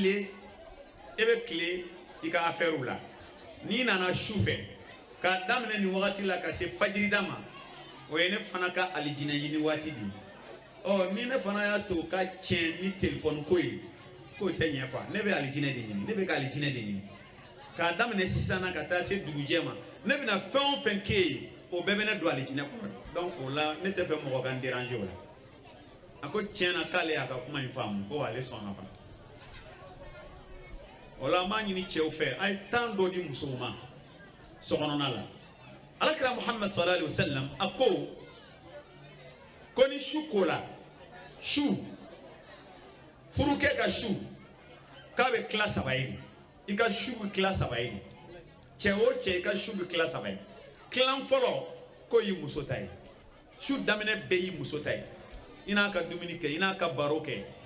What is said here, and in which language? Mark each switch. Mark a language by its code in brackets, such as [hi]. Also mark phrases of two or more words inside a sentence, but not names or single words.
[bm] tile i ka affaire la n'i nana su fɛ k'a daminɛ nin wagati la ka se fajirida ma o ye ne fana ka alijinɛ ɲini waati di ni ne fana y'a to ka tiɲɛ ni téléphone ko ye k'o tɛ ɲɛ quoi ne bɛ alijinɛ de ɲini ne bɛ ka alijinɛ de ɲini k'a daminɛ sisan na ka taa se dugujɛ ma ne bɛna fɛn o fɛn k'e ye o bɛɛ bɛ ne don alijinɛ kɔnɔ donc o la ne tɛ fɛ mɔgɔ ka n déranger o la a ko tiɲɛ na k'ale y'a ka kuma in faamu ko ale sɔnna fana o la an b'a ɲini cɛw fɛ a ye temps dɔ di musow ma sokɔnɔna la alakira Muhammad [ar] صلى الله عليه وسلم [bm] a ko ni su kola su furukɛ ka su k'a bɛ tila saba ye i ka su bɛ tila saba ye cɛ o cɛ i ka su bɛ tila saba ye tilan fɔlɔ ko y'i muso ta ye su daminɛ bɛɛ y'i muso ta ye i n'a ka dumuni kɛ i n'a ka baro kɛ